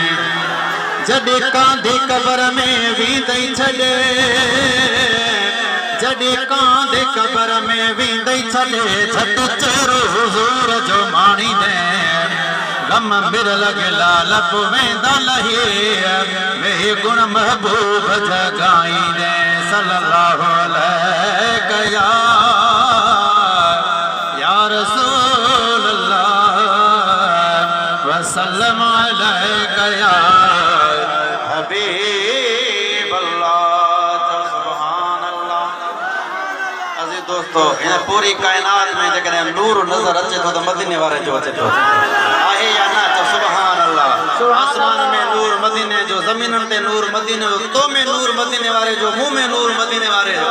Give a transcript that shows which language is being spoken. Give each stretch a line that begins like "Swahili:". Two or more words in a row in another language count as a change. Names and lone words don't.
Sindhi: जॾहिं कांधे कबर में वींदई छॾे, जॾहिं कांधे कबर में वींदई छॾे, झट चेहरो हुज़ूर जो माणींदे। गम बिर लॻे लाल पोइ वेंदा लही, वे गुण महबूब जगाईंदे।
Arabic: صلى الله عليك يا رسول الله وسلم عليك يا حبيب الله. سبحان الله.
Sindhi: अज़ीज़ दोस्तो, इन पूरी कायनात में जेकॾहिं नूर नज़र अचे थो त मदीने वारे जो अचे थो, आहे या न?
Arabic: तो سبحان الله.
Sindhi: आसमान में नूर मदीने जो, ज़मीनन ते नूर मदीने जो, तो में नूर मदीने वारे जो, मुंह में नूर मदीने वारे जो।